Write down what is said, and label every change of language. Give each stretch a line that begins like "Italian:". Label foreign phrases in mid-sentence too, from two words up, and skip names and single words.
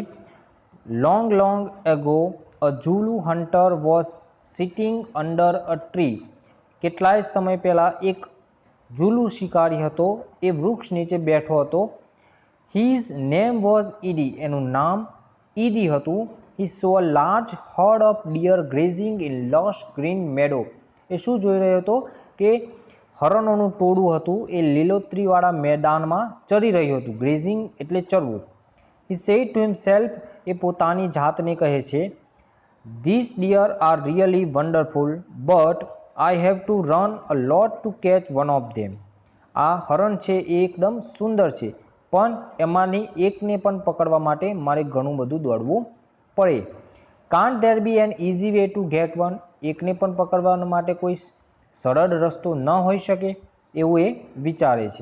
English: Long ago a Zulu hunter was sitting under a tree.
Gujarati: કેટલાય સમય પહેલાં એક ઝુલુ શિકારી હતો એ વૃક્ષ નીચે બેઠો હતો.
English: His name was Idi,
Gujarati: એનું નામ ઈડી હતું.
English: He saw a large herd of deer grazing in lush green meadow.
Gujarati: એ શું જોઈ રહ્યો હતો કે હરણોનું ટોળું હતું એ લીલોતરીવાળા મેદાનમાં ચરી રહ્યું હતું. ગ્રેઝિંગ એટલે ચરવું.
English: He said to himself,
Gujarati: એ પોતાની જાતને કહે છે,
English: These deer are really wonderful, but I have to run a lot to catch one of them.
Gujarati: આ હરણ છે એ એકદમ સુંદર છે, પણ એમાંની એકને પણ પકડવા માટે મારે ઘણું બધું દોડવું પડે.
English: Can't there be an easy way to get one.
Gujarati: એકને પણ પકડવા માટે કોઈ સરળ રસ્તો ન હોઈ શકે એવું એ વિચારે છે.